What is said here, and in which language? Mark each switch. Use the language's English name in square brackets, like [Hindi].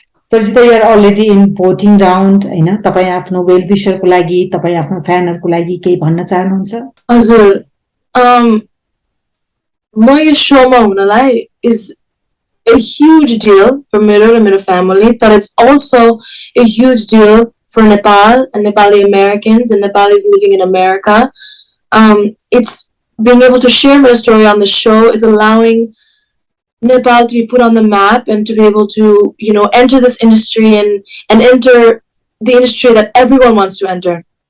[English] Parajita, you are already in voting round. [Nepali] हैन तपाई आफ्नो वेल विशर को लागि तपाई आफ्नो फ्यानहरु को लागि केही भन्न चाहनुहुन्छ? हजुर. म यो शोमा हुनलाई [English] is a huge deal for मेरो and मेरो family, but it's also a huge deal for Nepal and Nepali Americans and Nepalis living in America. It's being able to share my story on the show is allowing Nepal to be put on the map and to be able to, you know, enter this industry and enter the industry that everyone wants to enter.